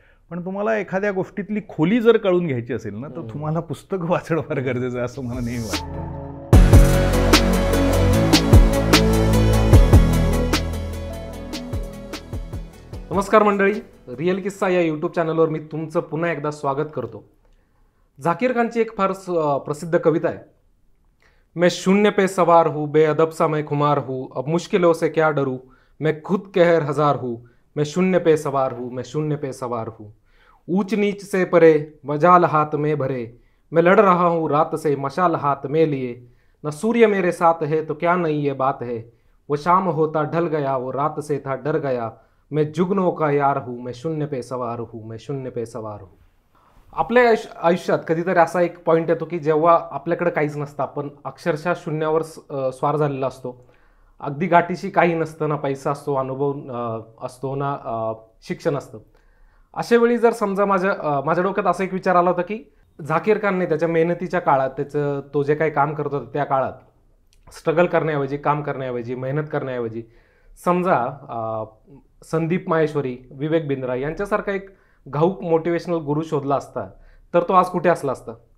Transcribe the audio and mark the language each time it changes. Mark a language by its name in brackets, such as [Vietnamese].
[Marathi] पण तुम्हाला एखाद्या गोष्टीतली खोली जर कळून घ्यायची असेल ना तर तुम्हाला पुस्तक वाचणं फार गरजेचं आहे असं मला नेहमी वाटतं. नमस्कार मंडळी, रिअल किस्सा या यूट्यूब चॅनलवर मी तुमचं पुन्हा एकदा स्वागत करतो. झाकीर खानची एक फार प्रसिद्ध कविता आहे. [Hindi] मैं शून्य पे सवार हूँ, बेअदब सा मैं खुमार हूँ, अब मुश्किलों से क्या डरूँ, मैं खुद कहर हजार हूँ, मैं शून्य पे सवार हूँ, मैं शून्य पे सवार हूँ, ऊंच नीच से परे मजाल हाथ में भरे, मैं लड़ रहा हूँ रात से मशाल हाथ में लिए, न सूर्य मेरे साथ है तो क्या नई ये बात है, वो शाम होता ढल गया, वो रात से था डर गया, मैं जुगनों का यार हूँ, मैं शून्य पे सवार हूँ, मैं शून्य पे सवार हूँ. [Marathi] आपल्या आयुष्यात कधीतरी असा एक पॉईंट येतो की जेव्हा आपल्याकडे काहीच नसतं, आपण अक्षरशः शून्यावर स्वार झालेला असतो. अगदी गाठीशी काही नसतं, ना पैसा असतो, अनुभव असतो, ना शिक्षण असतं. अशा वेळी जर समजा माझ्या डोक्यात असा एक विचार आला होता की झाकीर खानने त्याच्या मेहनतीच्या काळात तो जे काही काम करत होता त्या काळात स्ट्रगल करण्याऐवजी, काम करण्याऐवजी, मेहनत करण्याऐवजी समजा संदीप माहेश्वरी, विवेक बिंद्रा यांच्यासारखा एक घाऊक मोटिवेशनल गुरु शोधला असता तर तो आज कुठे असला असता.